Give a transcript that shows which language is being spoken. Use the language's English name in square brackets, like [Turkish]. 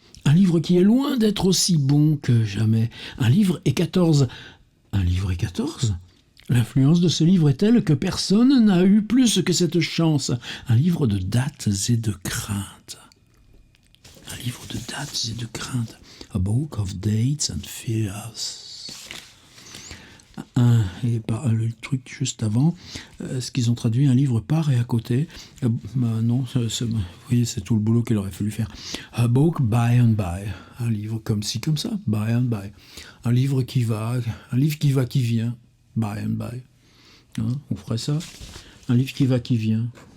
[French] Un livre qui est loin d'être aussi bon que jamais. Un livre et 14. Un livre et 14 ? L'influence de ce livre est telle que personne n'a eu plus que cette chance. Un livre de dates et de craintes. Un livre de dates et de craintes. [English] A book of dates and fears. [French] Et le truc juste avant, ce qu'ils ont traduit, un livre par et à côté. Non, vous voyez, c'est tout le boulot qu'il aurait fallu faire. [English] A book by and by. [French] Un livre comme ci, comme ça, [English] by and by. [French] Un livre qui va, qui vient, [English] by and by. [French] Hein, on ferait ça. Un livre qui va, qui vient.